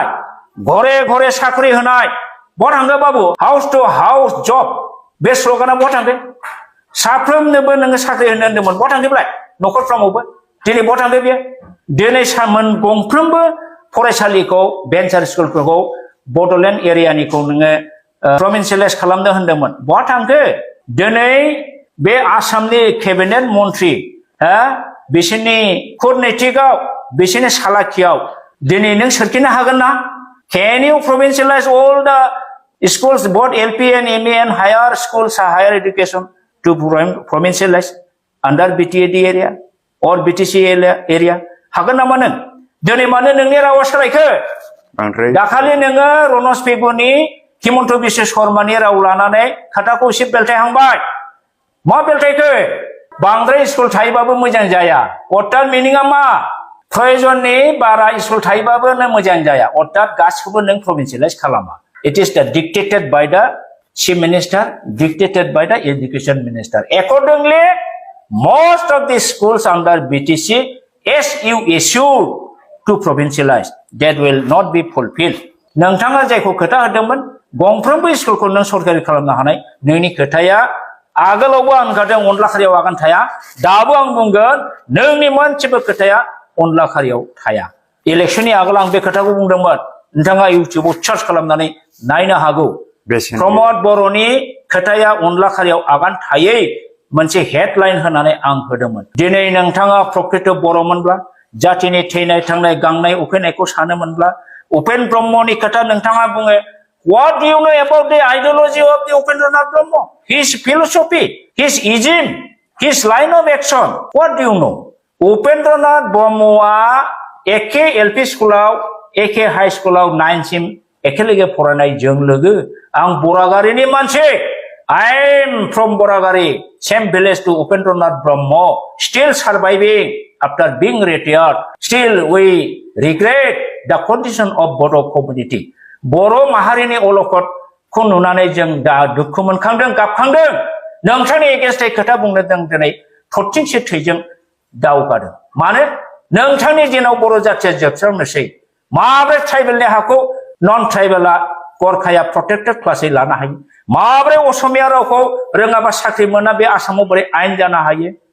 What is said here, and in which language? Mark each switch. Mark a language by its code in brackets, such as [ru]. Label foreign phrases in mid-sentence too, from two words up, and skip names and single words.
[brx] घरे घरे साख्रि होनाय बहा थांदो बाबु [en] house to house [brx] जब बे स्लगाना बहा थांदो साफ्रोमनोबो नोङो साख्रि होनो होनदोंमोन बहा थांदोब्लाय नखरफ्रामावबो दिनै बहा थांदो बेयो दिनै सामोन गंफ्रोमबो फरायसालिखौ भेन्सार स्कुलफोरखौ बड'लेण्ड एरियानिखौ नोङो प्रभिन्सियेलाइज खालामनो होनदोंमोन बहा थांखो दिनै बे आसामनि केबिनेट मन्त्रि बिसोरनि कुटनैतिकआव बिसोरनि सालाखियाव दिनै नों सोरखिनो हागोन ना [en] can you provincialize all the schools both LP and ME and higher schools higher education to provincialize under BTAD area or BTC area [brx] हागोन नामा नों दिनै मानो नोंनि रावा सोलायखो दाखालि नोङो रनज पेगुनि हिमन्त बिश्व शर्मानि राव लानानै खोथाखौ एसे बेलथायहांबाय मा बेलथायखो बांद्राय स्कुल थायोबाबो मोजां जाया अर्थात मिनिंआ मा प्रयोजननि बारा स्कुल थायोबाबो नों मोजां जाया अर्थात गासिखौबो नों प्रभिन्सियेलाइज खालामा [en] it is the dictated by the chief minister dictated by the education minister accordingly most of the schools under BTC as you issued to provincialize that will not be fulfilled [brx] नोंथाङा जायखौ खोथा होदोंमोन गंफ्रोमबो स्कुलखौ नों सरकारि खालामनो हानाय नोंनि खोथाया आगोलावबो आं होनखादों अनला खारियाव आगान थाया दाबो आं बुंगोन नोंनि मोनसेबो खोथाया अनला खारियाव थाया इलेक्शननि आगोल आं बे खोथाखौ बुंदोंमोन नोंथाङा इउटिउबाव सार्च खालामनानै नायनो हागौ प्रमद बर'नि खोथाया अनला खारियाव आगान थायै मोनसे हेडलाइन होनानै आं होदोंमोन दिनै नोंथाङा प्रकृत बर'मोनब्ला जातिनि थैनाय थांनाय गांनाय उखैनायखौ सानोमोनब्ला उपेन ब्रह्मनि खोथा नोंथाङा बुङो [en] what do you know about the ideology of the Upendranath Brahma his philosophy his ism his line of action what do you know [brx] उपेन्द्रनाथ ब्रह्मआ एखे एलपि स्कुलाव एखे हाई स्कुलाव 9 सिम एखे लोगो फरायनाय जों लोगो आं बरागारिनि मानसि [en] I am from बरागारि same village to उपेन्द्रनाथ ब्रह्म still surviving after being retired still we regret the condition of Bodo community [brx] बर' माहारिनि अलखदखौ नुनानै जों दा दुखु मोनखांदों गाबखांदों नोंथांनि एगेन्स्टै खोथा बुंनो जों दिनै थरथिंसे थैजों दावगादों मानो नोंथांनि दिनाव बर' जाथिया जोबस्रांनोसै माब्रै ट्राइबेलनि हाखौ नन ट्राइबेला गरखाया प्रटेक्टेड क्लासै लानो हायो माब्रै असमिया रावखौ रोङाबा साख्रि मोना बे आसामाव बोरै आयेन जानो हायो